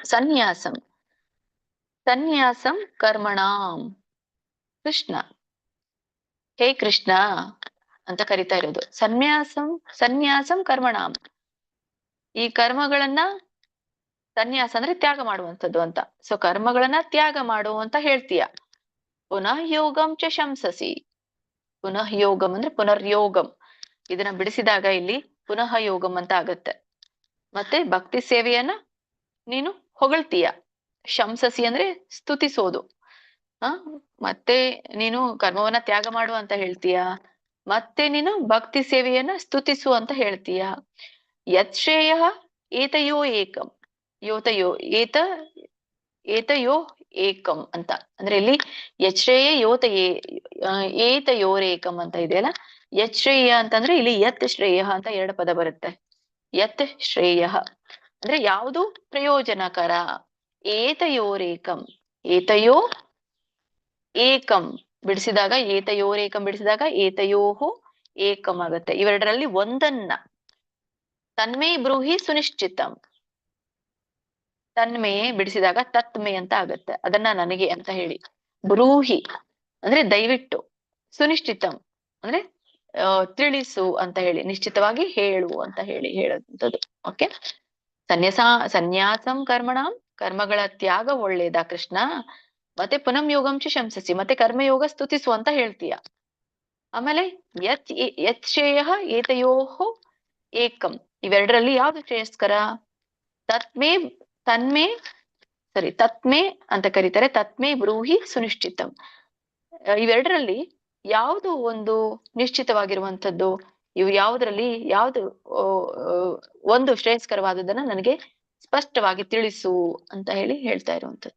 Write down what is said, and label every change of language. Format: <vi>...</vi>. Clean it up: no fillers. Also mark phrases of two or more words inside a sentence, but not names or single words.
<sa>ಸನ್ಯಾಸಂ, ಸನ್ಯಾಸಂ ಕರ್ಮಣಾಂ ಕೃಷ್ಣ,</sa> <kn>ಹೇ ಕೃಷ್ಣ ಅಂತ ಕರಿತಾ ಇರೋದು.</kn> <sa>ಸನ್ಯಾಸಂ ಕರ್ಮಣಾಂ,</sa> <kn>ಈ ಕರ್ಮಗಳನ್ನ, ಸನ್ಯಾಸ ಅಂದ್ರೆ ತ್ಯಾಗ ಮಾಡುವಂಥದ್ದು ಅಂತ. ಸೊ ಕರ್ಮಗಳನ್ನ ತ್ಯಾಗ ಮಾಡು ಅಂತ ಹೇಳ್ತೀಯ.</kn> <sa>ಪುನಃ ಯೋಗಂ ಚ ಶಂಸಸಿ, ಪುನಃ ಯೋಗಂ ಅಂದ್ರೆ ಪುನರ್ಯೋಗಂ,</sa> <kn>ಇದನ್ನ ಬಿಡಿಸಿದಾಗ ಇಲ್ಲಿ</kn> <sa>ಪುನಃ ಯೋಗಂ</sa> <kn>ಅಂತ ಆಗತ್ತೆ. ಮತ್ತೆ ಭಕ್ತಿ ಸೇವೆಯನ್ನ ನೀನು ಹೊಗಳ್ತೀಯ, ಶಂಸಸಿ ಅಂದ್ರೆ ಸ್ತುತಿಸೋದು. ಹ ಮತ್ತೆ ನೀನು ಕರ್ಮವನ್ನ ತ್ಯಾಗ ಮಾಡು ಅಂತ ಹೇಳ್ತೀಯ, ಮತ್ತೆ ನೀನು ಭಕ್ತಿ ಸೇವೆಯನ್ನ ಸ್ತುತಿಸು ಅಂತ ಹೇಳ್ತೀಯ.</kn> <sa>ಯತ್ ಶ್ರೇಯ ಏತಯೋ ಏಕಂ, ಯೋತಯೋ ಏತಯೋ ಏಕಂ</sa> <kn>ಅಂತ ಅಂದ್ರೆ ಇಲ್ಲಿ</kn> <sa>ಯತ್ ಶ್ರೇಯ ಏತಯೋರೇಕಂ</sa> <kn>ಅಂತ ಇದೆಯಲ್ಲ.</kn> <sa>ಯತ್ ಶ್ರೇಯ</sa> <kn>ಅಂತಂದ್ರೆ ಇಲ್ಲಿ</kn> <sa>ಯತ್ ಶ್ರೇಯ</sa> <kn>ಅಂತ ಎರಡು ಪದ ಬರುತ್ತೆ.</kn> <sa>ಯತ್ ಶ್ರೇಯ</sa> <kn>ಅಂದ್ರೆ ಯಾವುದು ಪ್ರಯೋಜನಕರ.</kn> <sa>ಏತಯೋರೇಕಂ, ಏತಯೋ ಏಕಂ ಬಿಡಿಸಿದಾಗ, ಏತಯೋರೇಕಂ ಬಿಡಿಸಿದಾಗ ಏತಯೋಹೋ ಏಕಂ ಆಗತ್ತೆ.</sa> <kn>ಇವೆರಡರಲ್ಲಿ ಒಂದನ್ನ.</kn> <sa>ತನ್ಮೇ ಬ್ರೂಹಿ ಸುನಿಶ್ಚಿತಂ, ತನ್ಮೇ ಬಿಡಿಸಿದಾಗ ತತ್ಮೇ</sa> <kn>ಅಂತ ಆಗತ್ತೆ. ಅದನ್ನ ನನಗೆ ಅಂತ ಹೇಳಿ. ಬ್ರೂಹಿ ಅಂದ್ರೆ ದಯವಿಟ್ಟು, ಸುನಿಶ್ಚಿತಂ ಅಂದ್ರೆ ತಿಳಿಸು ಅಂತ ಹೇಳಿ, ನಿಶ್ಚಿತವಾಗಿ ಹೇಳು ಅಂತ ಹೇಳಿ ಹೇಳುವಂಥದ್ದು. ಓಕೆ.</kn> <sa>ಸನ್ಯಾಸಂ ಕರ್ಮಣಂ,</sa> <kn>ಕರ್ಮಗಳ ತ್ಯಾಗ ಒಳ್ಳೇದಾ ಕೃಷ್ಣ. ಮತ್ತೆ</kn> <sa>ಪುನಂ ಯೋಗಂ ಚ ಶಂಸಸಿ,</sa> <kn>ಮತ್ತೆ ಕರ್ಮಯೋಗ ಸ್ತುತಿಸು ಅಂತ ಹೇಳ್ತೀಯ.</kn> <sa>ಆಮೇಲೆ ಯತ್ ಶ್ರೇಯ ಏತಯೋಹೋ ಏಕಂ,</sa> <kn>ಇವೆರಡರಲ್ಲಿ ಯಾವ್ದು ಶ್ರೇಯಸ್ಕರ.</kn> <sa>ತತ್ಮೇ ತನ್ಮೇ ತತ್ಮೇ</sa> <kn>ಅಂತ ಕರೀತಾರೆ.</kn> <sa>ತತ್ಮೇ ಬ್ರೂಹಿ ಸುನಿಶ್ಚಿತಂ,</sa> <kn>ಇವೆರಡರಲ್ಲಿ ಯಾವುದು ಒಂದು ನಿಶ್ಚಿತವಾಗಿರುವಂಥದ್ದು. ಇವು ಯಾವುದ್ರಲ್ಲಿ ಯಾವ್ದು ಒಂದು ಶ್ರೇಯಸ್ಕರವಾದದನ್ನ ನನಗೆ ಸ್ಪಷ್ಟವಾಗಿ ತಿಳಿಸು ಅಂತ ಹೇಳಿ ಹೇಳ್ತಾ ಇರುವಂಥದ್ದು.</kn>